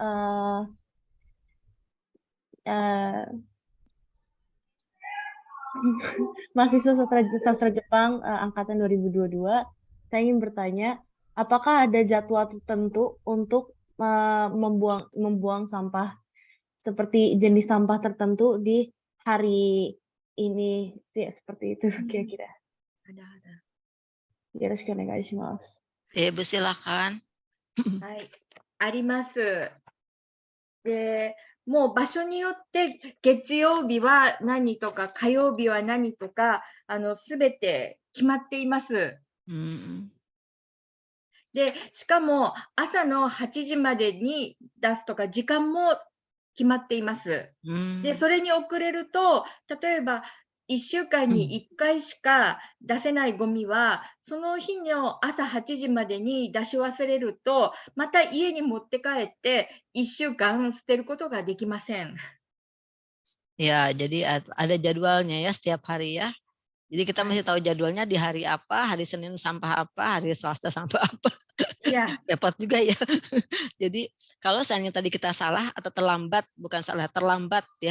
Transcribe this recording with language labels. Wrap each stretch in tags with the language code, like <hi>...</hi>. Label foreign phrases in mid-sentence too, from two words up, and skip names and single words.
<id>Mahasiswa sastra Jepang angkatan 2022. Saya ingin bertanya, apakah ada jadwal tertentu untuk membuang sampah seperti jenis sampah tertentu di hari ini? Ya, seperti itu kira-kira. Ada.</id> <ja>よろしくお願いします.</ja> <id>Ibu silakan.</id> <ja>はい、あります。で、もう場所によって月曜日は何とか火曜日は何とかすべて決まっています。で、しかも朝の8時までに出すとか時間も決まっています。で、それに遅れると、例えば1週間に1回しか出せないゴミは、その日の朝8時までに出し忘れると、また家に持って帰って1週間捨てることができません。</ja> <id>Ya, jadi ada jadwalnya ya setiap hari ya. Jadi kita mesti tahu jadwalnya di hari apa, hari Senin sampah apa, hari Selasa sampah apa. Iya. Repot juga ya. Jadi kalau seandainya tadi kita salah atau terlambat, bukan salah, terlambat ya.</id>